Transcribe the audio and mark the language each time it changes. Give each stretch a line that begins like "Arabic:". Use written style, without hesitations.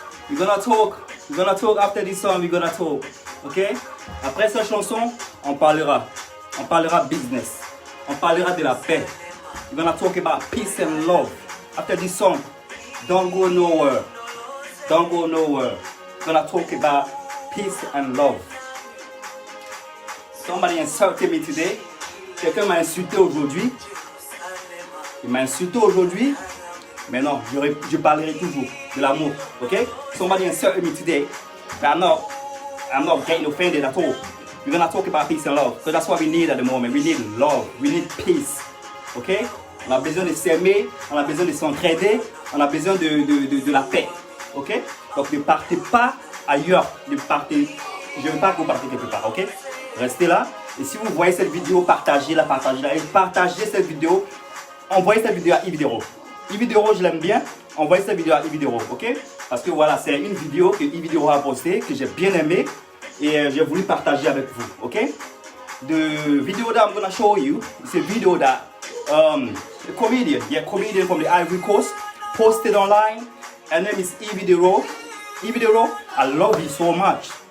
English: We're gonna talk after this song, we're gonna talk. Ok?
French: Après cette chanson, on parlera business. On parlera de la paix.
English: We're gonna talk about peace and love. After this song, don't go nowhere. Don't go nowhere. We're gonna talk about peace and love. Somebody insulted me today.
French: Quelqu'un m'a insulté aujourd'hui. Il m'a insulté aujourd'hui. Mais non, je parlerai toujours de l'amour. Okay?
English: Somebody insulted me today. But I'm not getting offended at all. We're gonna talk about peace and love. Because that's what we need at the moment. We need love. We need peace. Okay?
French: On a besoin de s'aimer. On a besoin de s'entraider. On a besoin de la paix. Ok? Donc ne partez pas ailleurs. Je ne veux pas que vous partez quelque part. Ok? Restez là. Et si vous voyez cette vidéo, partagez-la. Et partagez cette vidéo. Envoyez cette vidéo à Ividero. Ividero, je l'aime bien. Envoyez cette vidéo à Ividero. Ok? Parce que voilà, c'est une vidéo que Ividero a postée, que j'ai bien aimée. Et j'ai voulu partager avec vous. Ok?
English: The video that I'm going to show you is a video that a comedian from the Ivory Coast posted online. Her name is Ividero. Ividero, I love you so much.